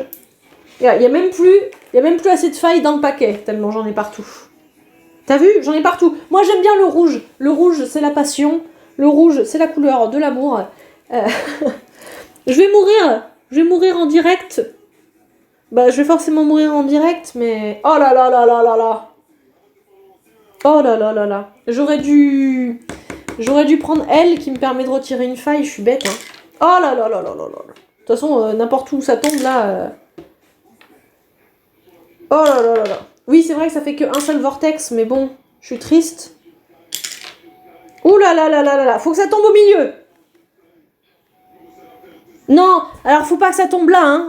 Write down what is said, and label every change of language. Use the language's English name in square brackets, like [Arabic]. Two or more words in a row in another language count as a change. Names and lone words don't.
[French] Il y a même plus assez de failles dans le paquet, tellement j'en ai partout. T'as vu? J'en ai partout. Moi, j'aime bien le rouge. Le rouge, c'est la passion. Le rouge, c'est la couleur de l'amour. Je vais mourir. Je vais mourir en direct. Bah, je vais forcément mourir en direct, mais... Oh là là là là là là. Oh là là là là. J'aurais dû prendre elle qui me permet de retirer une faille. Je suis bête, hein. Oh là là là là là là. De toute façon, n'importe où ça tombe, là... Oh là là là là. Oui, c'est vrai que ça fait qu'un seul vortex, mais bon, je suis triste. Ouh là là là là là là. Faut que ça tombe au milieu. Non, alors faut pas que ça tombe là, hein.